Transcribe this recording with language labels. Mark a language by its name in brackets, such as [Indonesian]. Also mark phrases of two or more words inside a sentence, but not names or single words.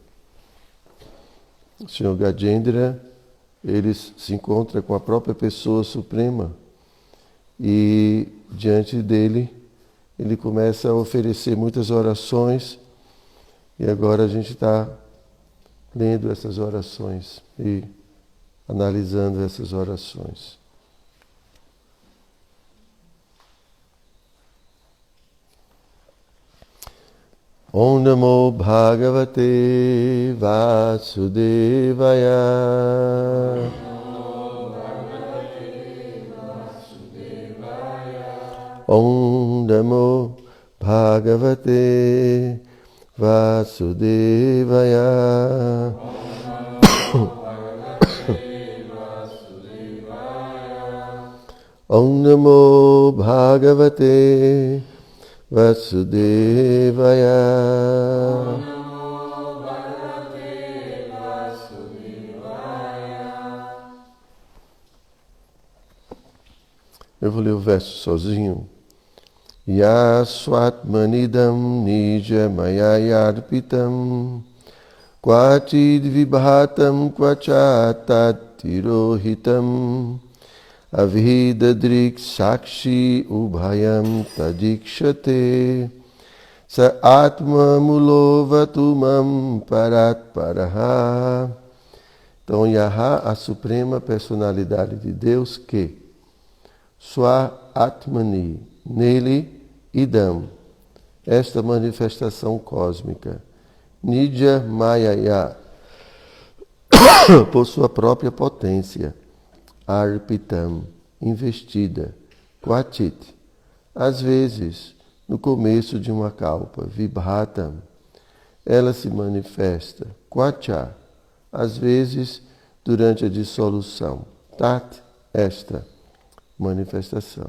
[Portuguese] O Senhor Gajendra, ele se encontra com a própria pessoa suprema e diante dele ele começa a oferecer muitas orações e agora a gente está lendo essas orações e analisando essas orações. [Sanskrit] ॐ नमो भगवते वासुदेवाय. ॐ नमो भगवते वासुदेवाय. ॐ नमो भगवते वासुदेवाय. [Portuguese] Eu vou ler o verso sozinho. [Sanskrit] यः स्वात्मनीदं निजमाययार्पितं क्वचिद्विभातं क्व च तत्तिरोहितम् अविद्धदृक्साक्ष्युभयं तदीक्षते स आत्ममूलोऽवतु मां परात्परः. [Portuguese] Então, Yaha, a suprema personalidade de Deus, que [Sanskrit] स्वात्मनि, [Portuguese] nele idam, esta manifestação cósmica, [Sanskrit] निजमायया, [Portuguese] por sua própria potência, Arpitam, investida, Quachit, às vezes, no começo de uma kalpa, Vibhatam, ela se manifesta, Quacha, às vezes, durante a dissolução, Tat, esta manifestação.